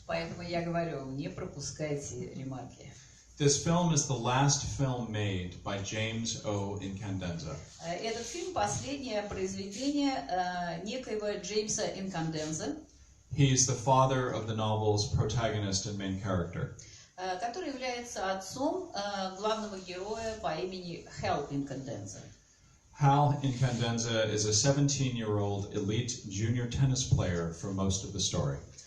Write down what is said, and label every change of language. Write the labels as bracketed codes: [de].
[ru] Поэтому я говорю, не пропускайте ремарки. [en] This film is the last film made by James O. Incandenza. [ru] Этот фильм — последнее произведение некоего Джеймса Инканденза, [en] He is the father of the novel's protagonist and main character. [ru] который является отцом главного героя по имени Хэл Инканденза. [en] Hal Incandenza is a 17-year-old elite junior tennis player for most of the story.